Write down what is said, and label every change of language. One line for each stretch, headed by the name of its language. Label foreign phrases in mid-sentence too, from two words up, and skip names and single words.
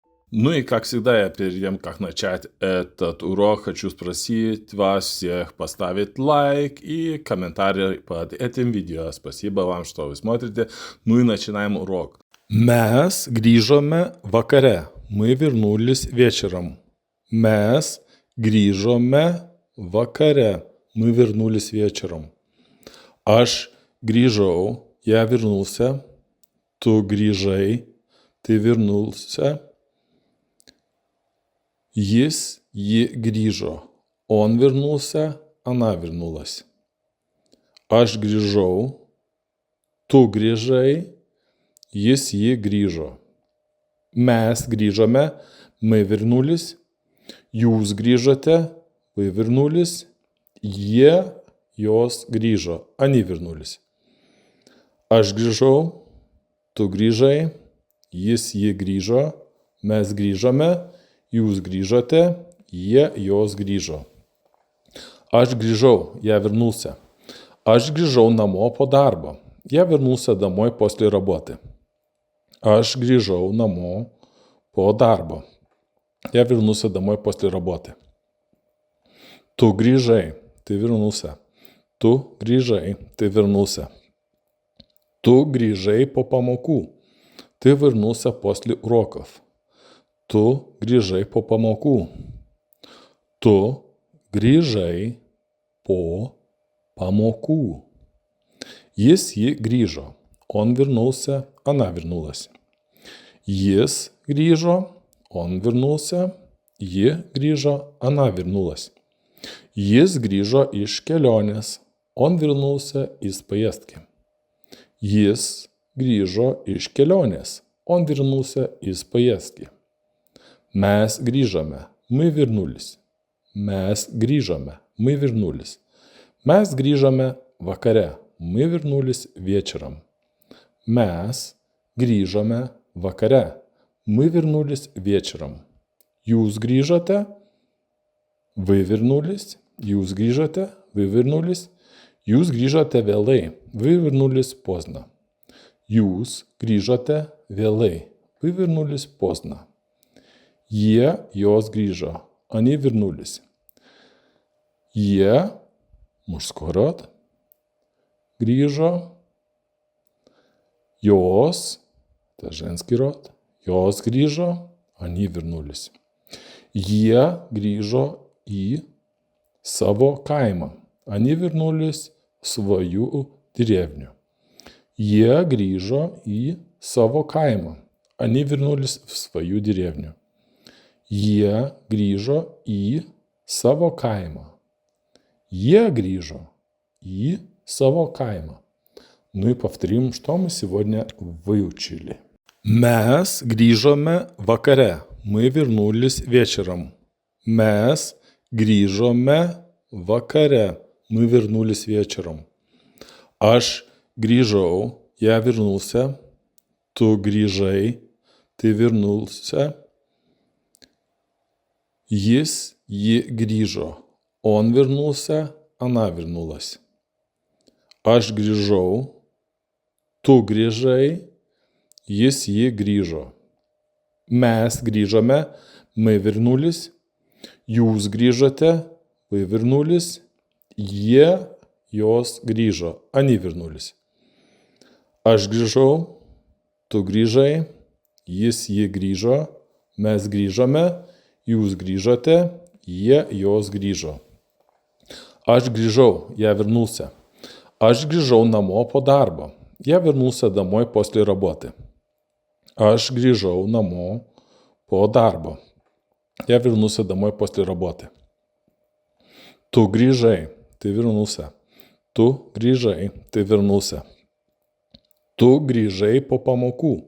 Russian: Ну и, как всегда, я перед тем, как начать этот урок, хочу спросить вас всех поставить лайк и комментарий под этим видео. Спасибо вам, что вы смотрите. Ну и начинаем урок.
Lithuanian: Mes grįžome vakare.
Russian: Мы вернулись вечером.
Lithuanian: Mes grįžome vakare.
Russian: Мы вернулись вечером.
Lithuanian: Aš grįžau,
Russian: я вернулся.
Lithuanian: Tu grįžai,
Russian: ты вернулся.
Lithuanian: Jis, ji grįžo.
Russian: Он вернулся, она вернулась.
Lithuanian: Aš grįžau, tu grįžai, jis, ji grįžo. Mes grįžome,
Russian: мы вернулись.
Lithuanian: Jūs grįžote,
Russian: вы вернулись.
Lithuanian: Jie, jos grįžo,
Russian: они вернулись.
Lithuanian: Aš grįžau, tu grįžai, jis, ji grįžo, mes grįžome. Jūs grįžote, jie, jos grįžо. Aš grįžau,
Russian: я вернулся.
Lithuanian: Aš grįžau namo по darbo.
Russian: Я вернулся домой после работы.
Lithuanian: Aš grįžau namo по darbo.
Russian: Я вернулся домой после работы.
Lithuanian: Tu grįžai,
Russian: ты вернулся.
Lithuanian: Tu grįžai,
Russian: ты вернулся.
Lithuanian: Tu grįžai по pamokų.
Russian: Ты вернулся после уроков.
Lithuanian: Tu grįžai po pamokų. Tu grįžai po pamokų. Jis, ji grįžo.
Russian: Он вернулся, она вернулась.
Lithuanian: Jis grįžo,
Russian: он вернулся.
Lithuanian: Ji grįžo,
Russian: она вернулась.
Lithuanian: Jis grįžo iš kelionės.
Russian: Он вернулся из поездки.
Lithuanian: Jis grįžo iš kelionės.
Russian: Он вернулся из поездки.
Lithuanian: Mes grįžome,
Russian: мы вернулись.
Lithuanian: Mes grįžome,
Russian: мы вернулись.
Lithuanian: Mes grįžome vakare,
Russian: мы вернулись вечером.
Lithuanian: Mes grįžome vakare,
Russian: мы вернулись вечером.
Lithuanian: Jūs grįžote,
Russian: вы вернулись.
Lithuanian: Jūs grįžote,
Russian: вы вернулись.
Lithuanian: Jūs grįžote vėlai,
Russian: вы вернулись поздно.
Lithuanian: Jūs grįžote vėlai,
Russian: вы вернулись поздно.
Lithuanian: Jie, jos grįžo,
Russian: они вернулись.
Lithuanian: Jie,
Russian: мужской род,
Lithuanian: grįžо.
Russian: Jos, это женский род,
Lithuanian: jos grįžо,
Russian: они вернулись.
Lithuanian: Jie grįžo į savo kaimą.
Russian: Они вернулись в свою деревню.
Lithuanian: Jie grįžo į savo kaimą.
Russian: Они вернулись в свою деревню.
Lithuanian: Jie grįžo į savo kaimą. Jie grįžо į savo kaimą.
Russian: Ну и повторим, что мы сегодня выучили.
Lithuanian: Mes grįžome vakare.
Russian: Мы вернулись вечером.
Lithuanian: Mes grįžome vakare.
Russian: Мы вернулись вечером.
Lithuanian: Aš grįžau,
Russian: я вернулся.
Lithuanian: Tu grįžai,
Russian: ты вернулся.
Lithuanian: Jis, ji grįžo.
Russian: Он вернулся, она вернулась.
Lithuanian: Aš grįžau, tu grįžai, jis, ji grįžo. Mes grįžome,
Russian: мы вернулись.
Lithuanian: Jūs grįžote,
Russian: вы вернулись.
Lithuanian: Jie, jos grįžo,
Russian: они вернулись.
Lithuanian: Aš grįžau, tu grįžai, jis, ji grįžo. Mes grįžome. Jūs grįžote, jie, jos grįžo. Aš grįžau,
Russian: я вернулся.
Lithuanian: Aš grįžau namo po darbo.
Russian: Я вернулся домой после работы.
Lithuanian: Aš grįžau namo po darbo.
Russian: Я вернулся домой после работы.
Lithuanian: Tu grįžai,
Russian: ты вернулся.
Lithuanian: Tu grįžai,
Russian: ты вернулся.
Lithuanian: Tu grįžai по pamokų.